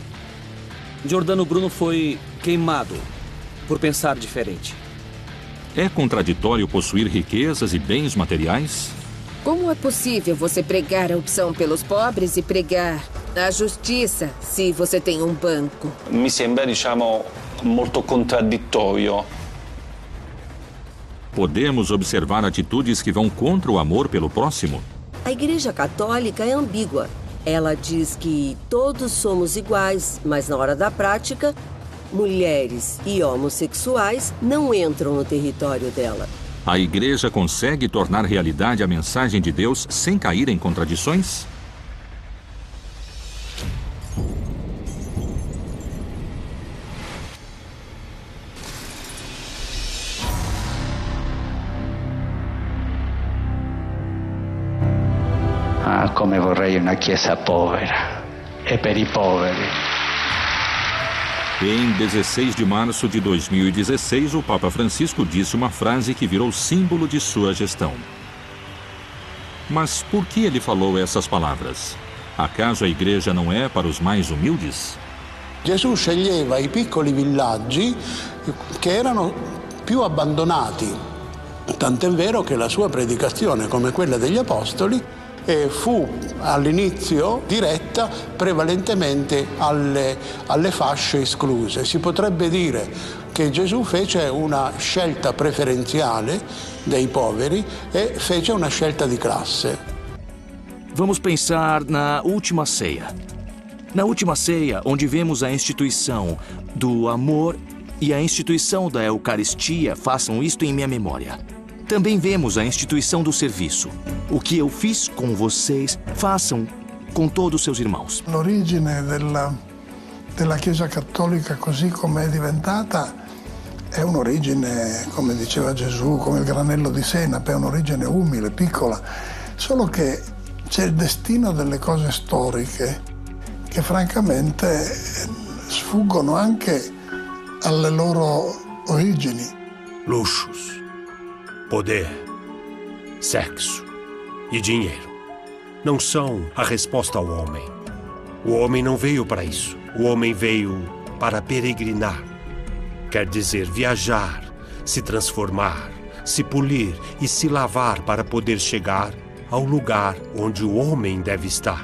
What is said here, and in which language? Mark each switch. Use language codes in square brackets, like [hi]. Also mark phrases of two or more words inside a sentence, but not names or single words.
[pt] Giordano Bruno foi queimado por pensar diferente. É contraditório possuir riquezas e bens materiais? Como é possível você pregar a opção pelos pobres e pregar a justiça se você tem um banco? [it] Mi sembra, molto contraddittorio. [pt] Podemos observar atitudes que vão contra o amor pelo próximo? A Igreja Católica é ambígua. Ela diz que todos somos iguais, mas na hora da prática, mulheres e homossexuais não entram no território dela. A Igreja consegue tornar realidade a mensagem de Deus sem cair em contradições? [it] Ah, come vorrei una chiesa povera e per i poveri. [pt] Em 16 de março de 2016, o Papa Francisco disse uma frase que virou símbolo de sua gestão. Mas por que ele falou essas palavras? Acaso a igreja não é para os mais humildes? [it] Gesù sceglieva i piccoli villaggi che erano più abbandonati, tant'è vero che la sua predicazione, come quella degli Apostoli, fu all'inizio diretta prevalentemente alle fasce escluse. Si potrebbe dire che Gesù fece una scelta preferenziale dei poveri e fece una scelta di classe. [pt] Vamos pensar na última ceia. Na última ceia, onde vemos a instituição do amor e a instituição da Eucaristia, façam isto em minha memória. Também vemos a instituição do serviço. O que eu fiz com vocês, façam com todos os seus irmãos. [it] L'origine della Chiesa Cattolica così come è diventata è un'origine, come diceva Gesù, come il granello di senape, è un'origine umile, piccola, solo che c'è il destino delle cose storiche che francamente sfuggono anche alle loro origini. [pt] Luxos, poder, sexo e dinheiro não são a resposta ao homem. O homem não veio para isso. O homem veio para peregrinar. Quer dizer, viajar, se transformar, se polir e se lavar para poder chegar ao lugar onde o homem deve estar.